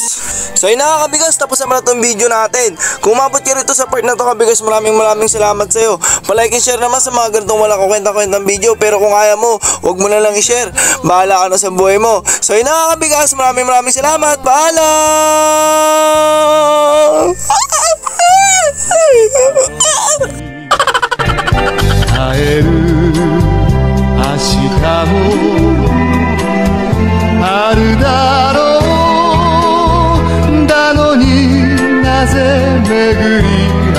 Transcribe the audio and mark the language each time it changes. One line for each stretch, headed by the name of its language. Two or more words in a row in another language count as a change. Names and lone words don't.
Filipino: So yun na kabigas, tapos naman na itong video natin. Kung umabot ka rito sa part na to kabigas, maraming salamat sa'yo.
English: Palike and share
Filipino: naman sa mga ganitong walang kukwenta-kwentang video. Pero kung kaya mo, huwag mo na lang i-share. Bahala ka na sa buhay mo. So yun na kabigas, maraming salamat. Paalam!
Japanese: 会える明日もあるだろうだのになぜ巡り